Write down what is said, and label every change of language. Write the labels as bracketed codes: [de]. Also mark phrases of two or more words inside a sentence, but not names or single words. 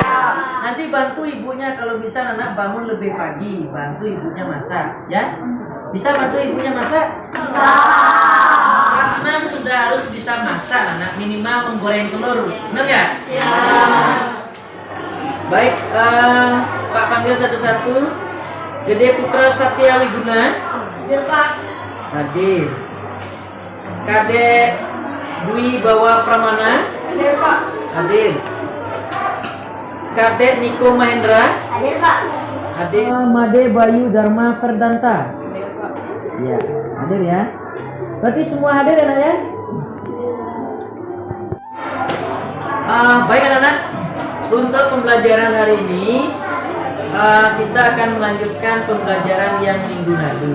[id] Nanti bantu ibunya kalau bisa anak bangun lebih pagi, bantu ibunya masak, ya? Bisa bantu ibunya masak? Karena sudah harus bisa masak, anak minimal menggoreng telur, benar ya? Ya. Baik, Pak panggil satu-satu. Gede Putra Satya Wiguna. Ya, Pak. Hadir. Kadek Dwi Bawa Pramana. Ya, Pak. Hadir. Kadek Niko Mahendra. Hadir, Pak. Hadir. Made Bayu Dharma Perdanta. Iya, hadir ya. Berarti semua hadir ya, Nak, ya? Baik anak-anak, untuk pembelajaran hari ini kita akan melanjutkan pembelajaran yang minggu lalu.